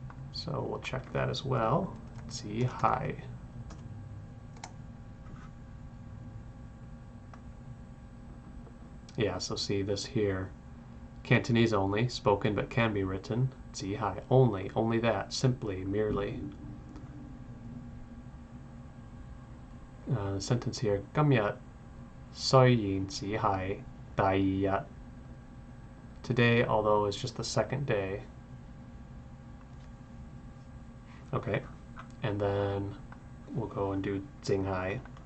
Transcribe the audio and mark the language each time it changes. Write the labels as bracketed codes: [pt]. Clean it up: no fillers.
[en] So we'll check that as well. Zihai. Yeah, so see this here. Cantonese only, spoken but can be written. Zihai, only that, simply, merely. The sentence here, [yue] 今日雖然只係第二日. [en] Today, although it's just the second day. Okay, and then we'll go and do Jinghai.